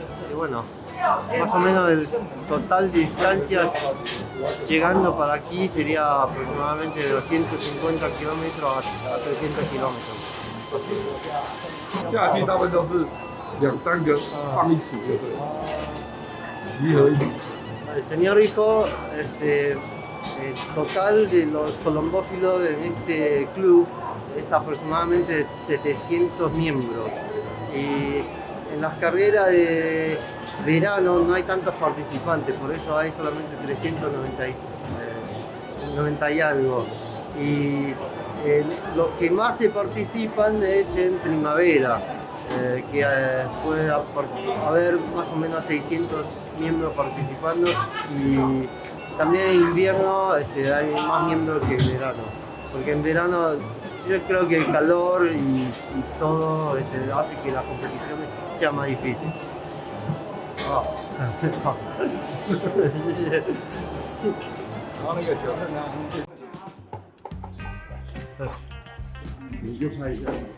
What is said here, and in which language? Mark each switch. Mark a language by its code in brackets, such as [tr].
[es] Y bueno, más o menos el total de distancia llegando para aquí sería aproximadamente de 250 kilómetros a 300 kilómetros. [zh] 夏季大部分都是2-3个放一起就对了，集合一起。 [es] El señor dijo, el total de los colombófilos en este club es aproximadamente de 700 miembros. Y en las carreras de verano no hay tantos participantes, por eso hay solamente 390 y algo. Y los que más se participan es en primavera, que puede haber más o menos 600 miembros participando, y también en invierno hay más miembros que en verano, porque en verano yo creo que el calor y todo hace que la competición sea más difícil. [zh] 然后那个九胜啊，你就拍一下。